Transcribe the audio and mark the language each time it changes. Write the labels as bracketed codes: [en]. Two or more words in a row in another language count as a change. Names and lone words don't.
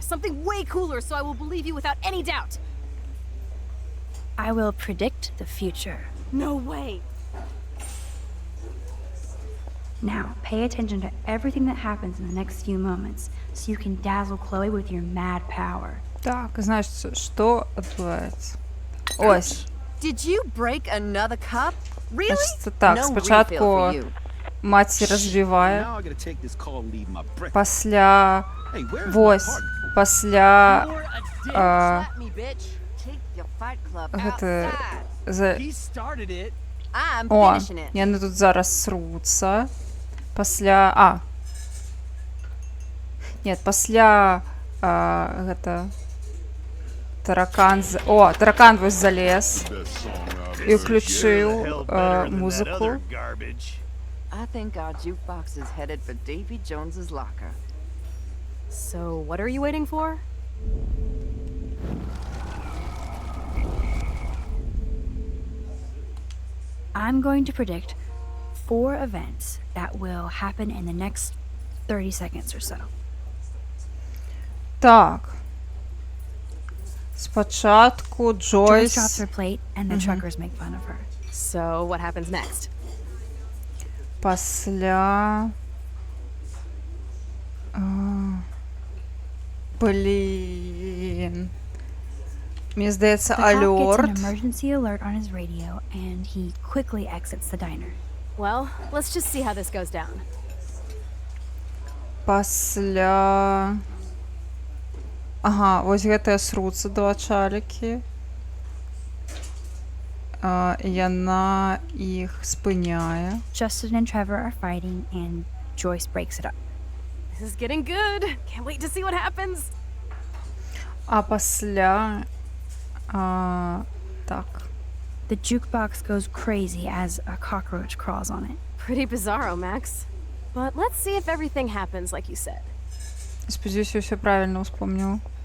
[en] Something way cooler so I will believe you without any doubt. I will predict the future. No way. Now, pay attention to everything that happens in the next few moments so you can dazzle Chloe with your mad power. [be] Так, значит, что адбываецца? Ось. [en] Did you break another cup? Really? [ru] Значит, так, [en] No [be] спачатку [en] refill for you. [be] маці развівае, [en] Now I gotta take this call and leave my breakfast. [be] пасля... [en] Hey, where's my [be] Вось, [en] partner? [be] пасля... [en] Slap me, bitch. Take your fight club [be] Гэта... [en] outside. [be] За... [en] He started it. I'm [be] О, [en] finishing it. [be] яны тут зараз сруцца. Пасля... Нет, пасля... Гэта... Таракан... О, таракан вось залез. І ўключыў музыку. [en] I think our jukebox is headed for Davy Jones's locker. So, what are you waiting for? I'm going to predict 4 events that will happen in the next 30 seconds or so. [be] Так. Спачатку [en] Joyce drops [be] Джойс... [en] her plate and the truckers make fun of her. So, what happens next? [be] Пасля... Блин. Мне здаецца, [en] The cop gets [be] алёрт. [en] an emergency alert on his radio and he quickly exits the diner. Well, let's just see how this goes down. [be] Пасля... Ага, вось гэтыя сруцца два чалікі. Яна іх спыняе. [en] Justin and Trevor are fighting and Joyce breaks it up. This is getting good. Can't wait to see what happens. [be] А пасля... Так. [en] The jukebox goes crazy as a cockroach crawls on it. Pretty bizarro, Max. But let's see if everything happens like you said. [be] Спадзяюся, я ўсё правільна ўспомніла.